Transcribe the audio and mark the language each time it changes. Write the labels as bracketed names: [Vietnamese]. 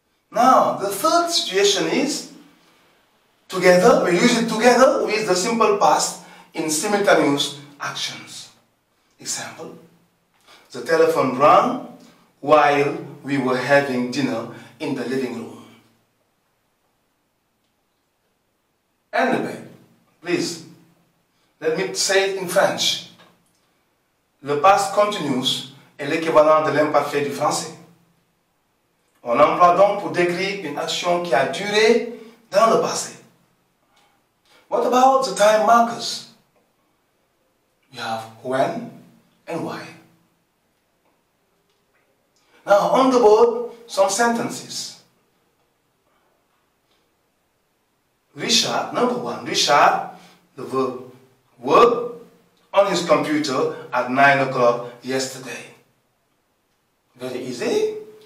[English] Now, the third situation is together, we use it together with the simple past in simultaneous actions. Example, the telephone rang while we were having dinner in the living room. Anyway, please, let me say it in French. [French] Le past continuous est l'équivalent de l'imparfait du français. On emploie donc pour décrire une action qui a duré dans le passé. [English] What about the time markers? You have when and why. Now on the board, some sentences. Richard, number one, Richard, the verb, worked on his computer at 9 o'clock yesterday. Very easy.